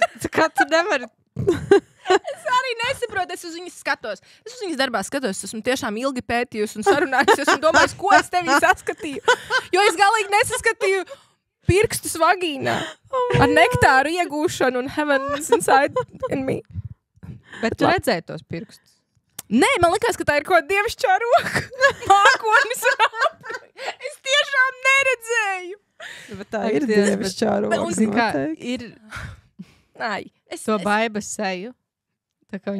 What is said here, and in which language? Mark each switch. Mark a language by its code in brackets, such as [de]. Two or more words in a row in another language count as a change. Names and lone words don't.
[lv] Tā kā tu nevari... Arī nesaprotu, es uz viņas skatos. Es uz viņas darbā skatos, esmu tiešām ilgi pētījusi un sarunājusies un domāju, ko es tevī saskatīju. Jo es galīgi nesaskatīju pirkstus vagīnā ar nektāru iegūšanu un [en] heaven is inside in me. [lv] Bet tu redzēji tos pirkstus. Nē, man likās, ka tā ir kaut kāda dievišķā roka. Mākonis un apli. Es tiešām neredzēju. Bet tā Ak, ir Dievs, dievišķā roka. un Zini, kā noteikti. ir Nē, es to baibas seju. Tā kā viņi